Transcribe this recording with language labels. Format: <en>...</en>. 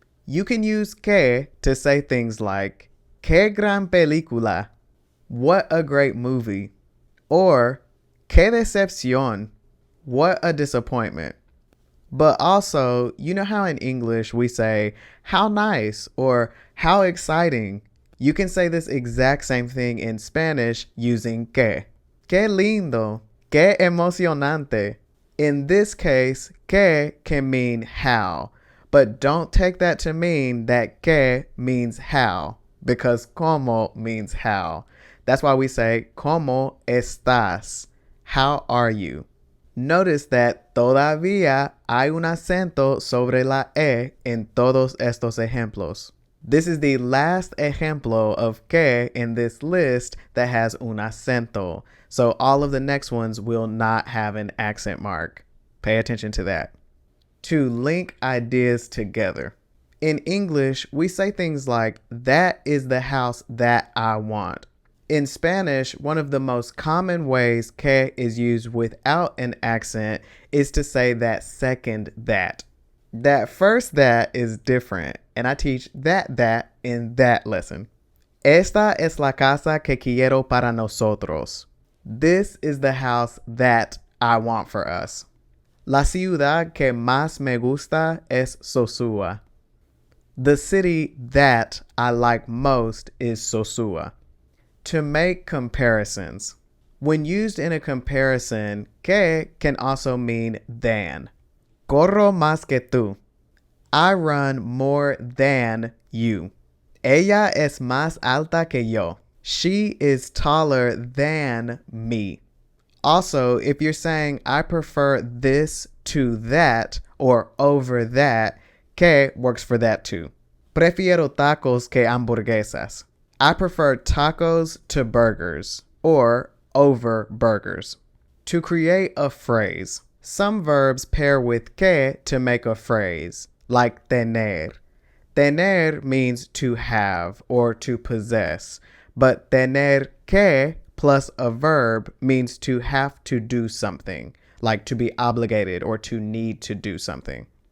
<en>You can use que to say things like,</en> <es>qué gran película,</es> <en>what a great movie, or</en> <es>qué decepción,</es> <en>what a disappointment. But also, you know how in English we say, how nice, or how exciting? You can say this exact same thing in Spanish using que.</en> <es>Qué lindo, qué emocionante.</es> <en>In this case, que can mean how, but don't take that to mean that que means how, because como means how. That's why we say,</en> <es>¿Cómo estás?</es> <en>How are you? Notice that</en> <es>todavía hay un acento sobre la e en todos estos ejemplos.</es> <en>This is the last ejemplo of que in this list that has un acento. So all of the next ones will not have an accent mark. Pay attention to that. To link ideas together. In English, we say things like, that is the house that I want. In Spanish, one of the most common ways que is used without an accent is to say that second that. That first that is different, and I teach that in that lesson.</en> <es>Esta es la casa que quiero para nosotros.</es> <en>This is the house that I want for us.</en> <es>La ciudad que más me gusta es Sosúa.</es> <en>The city that I like most is Sosúa. To make comparisons. When used in a comparison, que can also mean than.</en> <es>Corro más que tú.</es> <en>I run more than you.</en> <es>Ella es más alta que yo.</es> <en>She is taller than me. Also, if you're saying I prefer this to that or over that, que works for that too.</en> <es>Prefiero tacos que hamburguesas.</es> <en>I prefer tacos to burgers or over burgers. To create a phrase. Some verbs pair with que to make a phrase, like tener. Tener means to have or to possess, but tener que plus a verb means to have to do something, like to be obligated or to need to do something.</en>